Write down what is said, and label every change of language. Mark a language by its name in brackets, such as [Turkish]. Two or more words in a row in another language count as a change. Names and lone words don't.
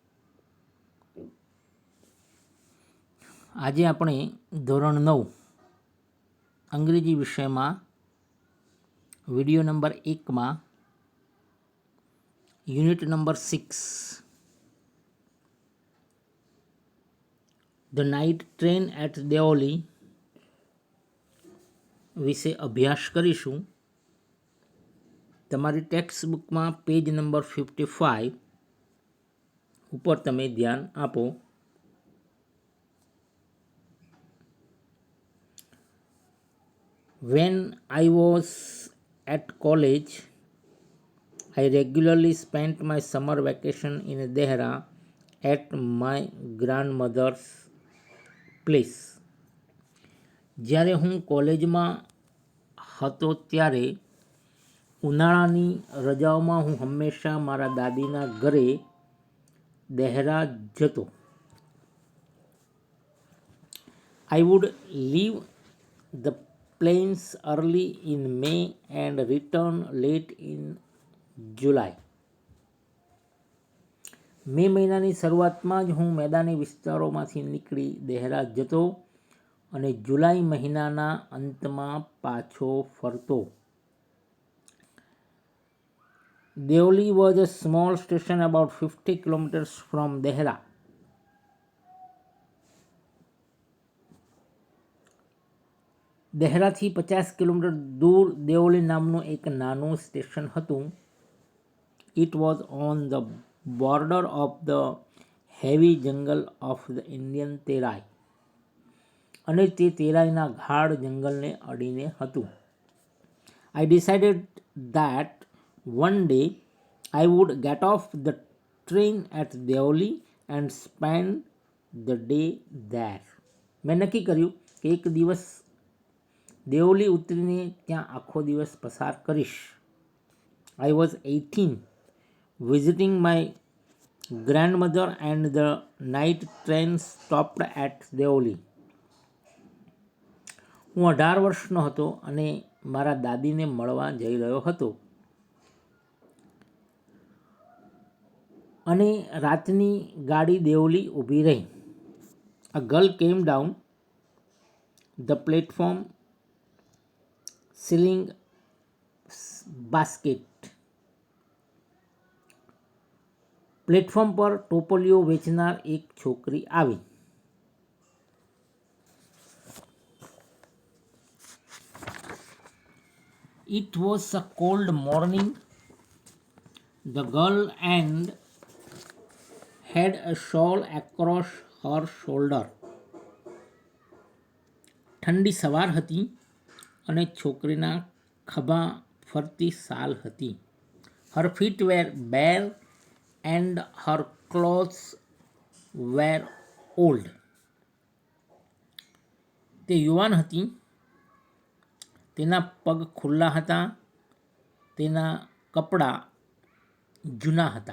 [Gujarati] આજે આપણે ધોરણ 9 અંગ્રેજી વિષયમાં [English] video number [Gujarati] 1માં [English] unit number [Gujarati] 6 ધ નાઇટ ટ્રેન એટ દેઓલી વિશે અભ્યાસ કરીશું. તમારી ટેક્સ્ટ બુકમાં [English] page number [Gujarati] 55 ઉપર તમે ધ્યાન આપો. [English] When I was at college, I regularly spent my summer vacation in Dehra at my grandmother's place. [Gujarati] જ્યારે હું કોલેજમાં હતો ત્યારે ઉનાળાની રજાઓમાં હું હંમેશા મારા દાદીના ઘરે દહેરા જતો. [English] I would leave the plains early in May and return late in July. [Gujarati] મે મહિનાની શરૂઆતમાં જ હું મેદાની વિસ્તારોમાંથી નીકળી દહેરા જતો અને જુલાઈ મહિનાના અંતમાં પાછો ફરતો. [English] Deoli was a small station about 50 kilometers from Dehra. [Gujarati] દહેરાથી 50 કિલોમીટર દૂર દેઓલી નામનું એક નાનું સ્ટેશન હતું. [English] It was on the border of the heavy jungle of the Indian Terai. [Gujarati] અને તે તેરાઈના ગાઢ જંગલને અડીને હતું. [English] I decided that one day I would get off the train at Deoli and spend the day there. [Gujarati] મેં નક્કી કર્યું કે એક દિવસ દેઓલી ઉતરીને ત્યાં આખો દિવસ પસાર કરીશ. [English] I was 18, visiting my grandmother and the night train stopped at Deoli. [Gujarati] હું 18 વર્ષનો હતો અને મારા દાદીને મળવા જઈ રહ્યો હતો અને રાતની ગાડી દેઓલી ઊભી રહી. [English] A girl came down the platform selling basket. [Gujarati] પ્લેટફોર્મ પર ટોપલીઓ વેચનાર એક છોકરી આવી. [English] It was a cold morning. The girl and had a shawl across her shoulder. [Gujarati] ઠંડી સવાર હતી અને છોકરીના ખભા ફરતી શાલ હતી. [English] Her feet were bare and her clothes were old. [Gujarati] તે યુવાન હતી, તેના પગ ખુલ્લા હતા, તેના કપડાં જૂના હતા.